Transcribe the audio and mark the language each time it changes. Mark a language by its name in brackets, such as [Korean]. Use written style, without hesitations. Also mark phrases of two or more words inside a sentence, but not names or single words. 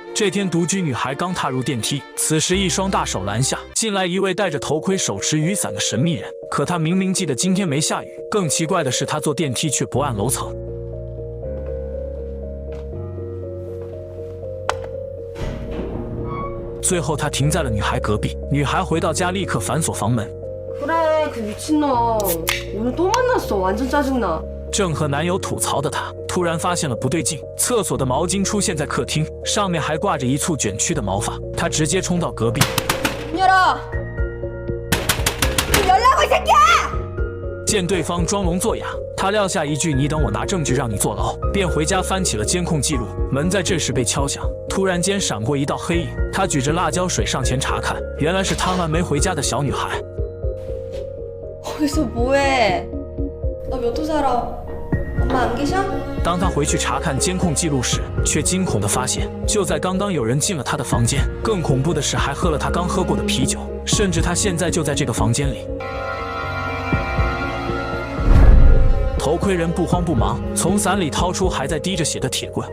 [Chinese] 这天，独居女孩刚踏入电梯，此时一双大手拦下进来一位戴着头盔、手持雨伞的神秘人。可他明明记得今天没下雨，更奇怪的是，他坐电梯却不按楼层。最后，他停在了女孩隔壁。女孩回到家，立刻反锁房门。 [Korean] 그래, 그 미친놈. 오늘 또 만났어. 완전 짜증나. [Chinese] 正和男友吐槽的她，突然发现了不对劲，厕所的毛巾出现在客厅，上面还挂着一簇卷曲的毛发。她直接冲到隔壁， [Korean] 열어. 열라고 이 새끼야! [Chinese] 见对方装聋作哑，她撂下一句“你等我拿证据让你坐牢”，便回家翻起了监控记录。门在这时被敲响，突然间闪过一道黑影，她举着辣椒水上前查看，原来是贪玩没回家的小女孩。 [Korean] 어디서 뭐해? 너 몇 호 살아? 엄마 안 계셔? [Chinese] 当他回去查看监控记录时，却惊恐地发现，就在刚刚有人进了他的房间。更恐怖的是，还喝了他刚喝过的啤酒，甚至他现在就在这个房间里。头盔人不慌不忙，从伞里掏出还在滴着血的铁棍。